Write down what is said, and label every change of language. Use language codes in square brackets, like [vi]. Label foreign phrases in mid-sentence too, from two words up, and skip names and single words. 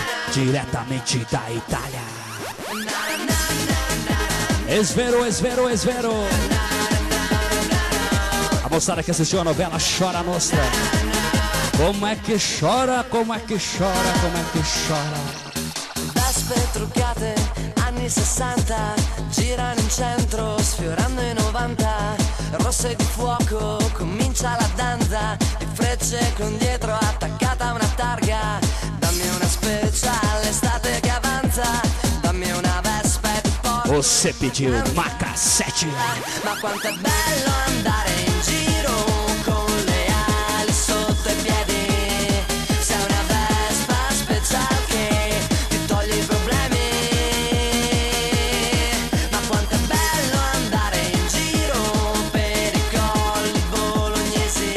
[pt] diretamente da Itália. Esvero, esvero, esvero. A moçada que assistiu a novela Chora Nostra. Como é que chora, como é que chora, como é que chora. [it] Vespe truccate, anni 60, girano in centro, sfiorando i 90. Rosse di fuoco, comincia la danza, di frecce con dietro attaccata a una targa. Dammi una speciale, estate che avanza, dammi una Vespa e ti porto. [pt] Você pediu uma cassete. [it] Ma quanto è bello andare in giro con le ali sotto i piedi. Sei una Vespa speciale che ti toglie i problemi. Ma quanto è bello andare in giro per i colli bolognesi.